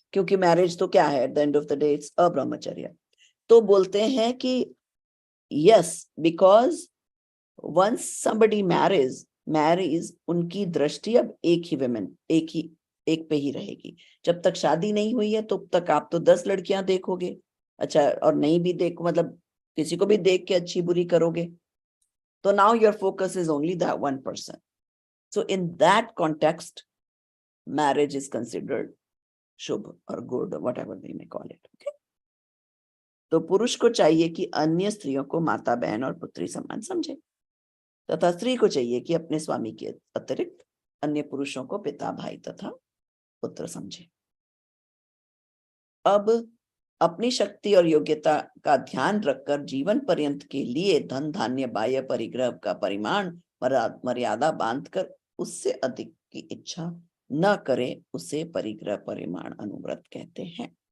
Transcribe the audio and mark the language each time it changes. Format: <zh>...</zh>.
<hi>क्योंकि मैरिज तो क्या है,</hi> <en>at the end of the day it's a</en> <hi>ब्रह्मचर्य। तो बोलते हैं कि yes,</hi> <en>because once somebody marriage</en> <hi>उनकी दृष्टि अब एक पे ही रहेगी। जब तक शादी नहीं हुई है तब तक आप तो 10 लड़कियां देखोगे, अच्छा, और नहीं भी देखो, मतलब किसी को भी देख के अच्छी बुरी करोगे, तो</hi> <en>now your focus is only that one person. So in that context, marriage is considered shubh or good or whatever we may call it. Okay?</en> <hi>तो पुरुष को चाहिए कि अन्य स्त्रियों को माता, बहन और पुत्री समान समझे, तथा स्त्री को चाहिए कि अपने स्वामी के अतिरिक्त अन्य पुरुषों को पिता, भाई तथा पुत्र समझे। अब अपनी शक्ति और योग्यता का ध्यान रखकर जीवन पर्यंत के लिए धन, धान्य, बाह्य परिग्रह का परिमाण मर्यादा बांधकर उससे अधिक की इच्छा न करे, उसे परिग्रह परिमाण अनुव्रत कहते हैं।</hi>